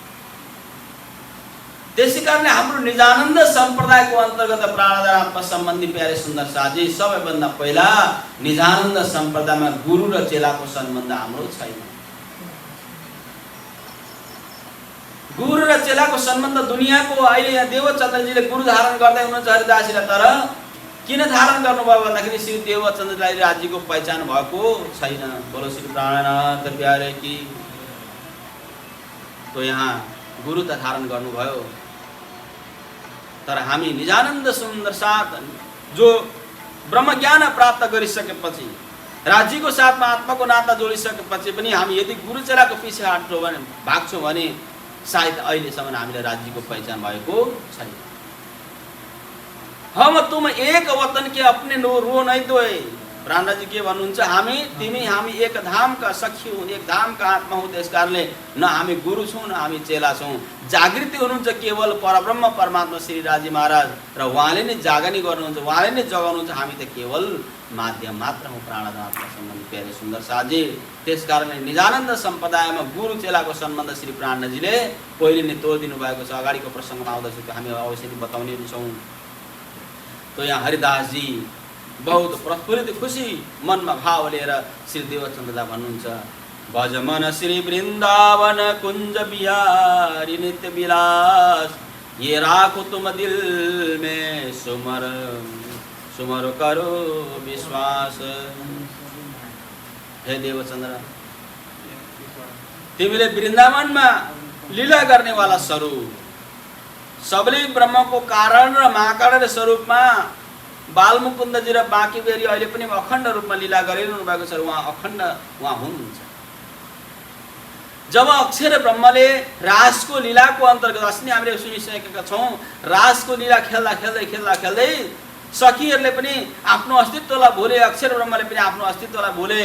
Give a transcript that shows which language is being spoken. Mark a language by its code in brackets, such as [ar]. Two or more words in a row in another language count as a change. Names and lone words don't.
[ne] त्यसै कारणले हाम्रो निजानन्द सम्प्रदायको अन्तर्गत प्राणदान आत्मा सम्बन्धी प्यारे सुन्दर साथी, सबैभन्दा पहिला निजानन्द सम्प्रदायमा गुरु र चेलाको सम्बन्ध हाम्रो छैन। गुरु र चेलाको सम्बन्ध दुनियाँको अहिले यहाँ देवचन्द्रजीले गुरु धारण गर्दै हुनुहुन्छ हरिदासजीलाई, तर किन धारण गर्नुभयो भन्दाखेरि श्री देवचन्द्रजीलाई राज्यको पहिचान भएको छैन। [hi] बोलो श्री प्राणनाथ प्यारे की। [ne] तो यहाँ गुरु त धारण गर्नुभयो, तर हामी निजानन्द सुन्दर साथ जो ब्रह्म ज्ञान प्राप्त गरिसकेपछि, राज्यको साथमा आत्माको नाता जोडिसकेपछि पनि हामी यदि गुरु चेलाको पछि हट्छौँ भने, भाग्छौँ भने सायद अहिलेसम्म हामीलाई राज्यको पहिचान भएको छैन। [hi] हम तुम एक वतन के अपने रो नहीं दोए। [ne] प्राणजी के भन्नुहुन्छ, हामी तिमी हामी एक धामका सखी हौ, एक धामका आत्मा हौ। त्यस कारणले न हामी गुरु छौँ न हामी चेला छौँ। जागृति हुनुहुन्छ केवल परब्रह्म परमात्मा श्री राजी महाराज र उहाँले नै जागनी गर्नुहुन्छ, उहाँले नै जगाउनुहुन्छ। हामी त केवल माध्यम मात्र हौँ प्राणदान आत्मा सम्बन्धी प्यारे सुन्दर साथी। त्यस कारणले निजानन्द सम्प्रदायमा गुरु चेलाको सम्बन्ध श्री प्राणजीले पहिले नै तोडिदिनु भएको छ। अगाडिको प्रसङ्गमा आउँदैछ त्यो हामी अवश्य नै बताउने छौँ। तो यहाँ हरिदास जी बहुत प्रफुल्लित खुशी मनमा भाव लिएर श्री देवचन्द्रलाई भन्नुहुन्छ, [hi] भज मन श्री वृन्दावन कुञ्ज बिहारी नित्य विलास, ये राखो तुम दिल में सुमर सुमर करो विश्वास। [ne] हे देवचन्द्र, तिमीले वृन्दावनमा लीला गर्नेवाला स्वरूप, सबले ब्रह्मको कारण र महाकारण स्वरूपमा बालमुकुन्दजी र बाँकी बेरी अहिले पनि अखण्ड रूपमा लीला गरिरहनु भएको छ। उहाँ अखण्ड उहाँ हुनुहुन्छ। जब अक्षर ब्रह्मले रासको लीलाको अन्तर्गत अस्ति हामीले सुनिसकेका छौँ, रासको लीला खेल्दा खेल्दै खेल्दा खेल्दै सखीहरूले पनि आफ्नो अस्तित्वलाई भुले, अक्षर ब्रह्मले पनि आफ्नो अस्तित्वलाई भुले।